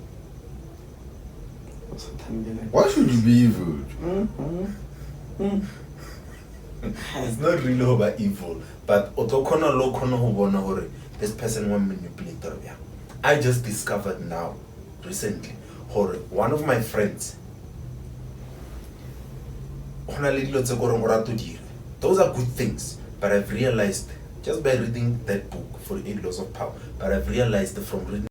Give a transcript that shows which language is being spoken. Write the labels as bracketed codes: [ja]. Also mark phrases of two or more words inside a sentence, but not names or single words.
[en] Why should you be evil? It's not really about evil, but this person won't manipulate. I just discovered now, recently, [tn] gore [en] one of my friends [tn] go na le dilo tse gore o rata dire. [en] Those are good things, but I've realized just by reading that book for 8 Laws of Power, but I've realized from reading